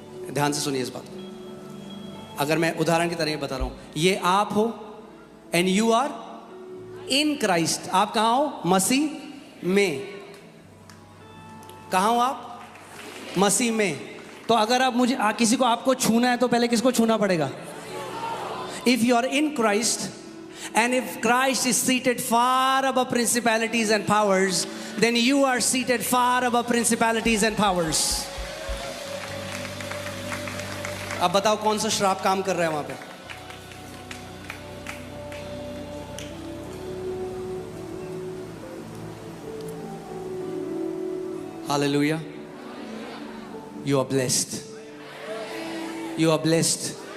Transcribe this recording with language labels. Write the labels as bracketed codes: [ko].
[hi] ध्यान से सुनिए इस बात को। अगर मैं उदाहरण की तरह बता रहा हूं, ये आप हो [en] And you are in Christ. [hi] आप कहां हो? मसीह में। कहां हो आप? मसीह में। तो अगर आप मुझे किसी को आपको छूना है तो पहले किसको छूना पड़ेगा? [en] If you are in Christ and if Christ is seated far above principalities and powers, then you are seated far above principalities and powers. [hi] अब बताओ कौन सा श्राप काम कर रहा है वहां पे? [en] Hallelujah. You are blessed. You are blessed.